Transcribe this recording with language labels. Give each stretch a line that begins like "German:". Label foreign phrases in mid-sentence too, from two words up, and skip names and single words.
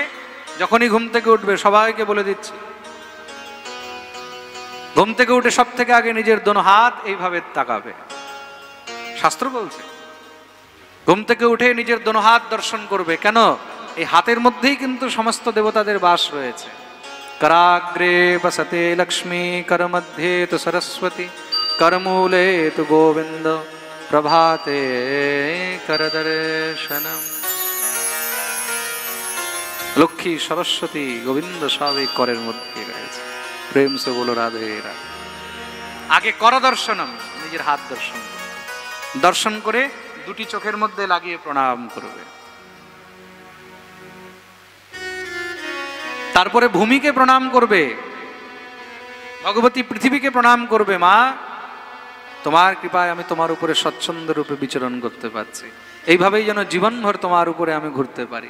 Bangla: যখনই ঘুম থেকে উঠবে, সবাইকে বলে দিচ্ছি, ঘুম থেকে উঠে সব থেকে আগে নিজের দোনো হাত এইভাবে তাকাবে। শাস্ত্র বলছে ঘুম থেকে উঠে নিজের দোনো হাত দর্শন করবে। কেন? এই হাতের মধ্যেই কিন্তু সমস্ত দেবতাদের বাস রয়েছে।
Sanskrit: कराग्रे वसते लक्ष्मी, कर मध्ये तु सरस्वती, करमूले तु गोविंद, प्रभाते कर दर्शनम।
Bangla: লক্ষ্মী সরস্বতী গোবিন্দ সবই করের মধ্যে রয়েছে।
Hindi: प्रेम से बोलो राधे राधे।
Bangla: আগে
Sanskrit: कर दर्शनम,
Bangla: নিজের হাত দর্শন দর্শন করে দুটি চোখের মধ্যে লাগিয়ে প্রণাম করবে। তারপরে ভূমিকে প্রণাম করবে, ভগবতী পৃথিবীকে প্রণাম করবে। মা তোমার কৃপায় আমি তোমার উপরে স্বচ্ছন্দ রূপে বিচরণ করতে পারছি, এইভাবেই যেন জীবনভর তোমার উপরে আমি ঘুরতে পারি।